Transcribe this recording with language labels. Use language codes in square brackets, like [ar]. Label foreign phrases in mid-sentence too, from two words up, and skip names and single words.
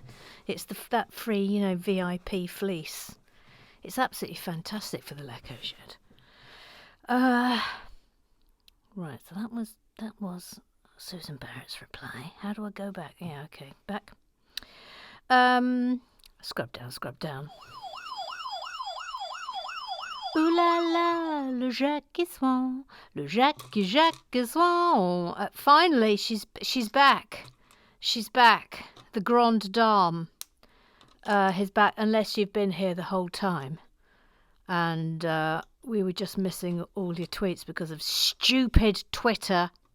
[en] It's that free, VIP fleece. It's absolutely fantastic for the Lego shed. Right, so that was Susan Barrett's reply. How do I go back? Yeah, okay, back. Scrub down. Ooh la la, le Jacques Swan, le Jacques Swan. Finally, she's back. She's back. The Grande Dame is back, unless you've been here the whole time. And we were just missing all your tweets because of stupid Twitter.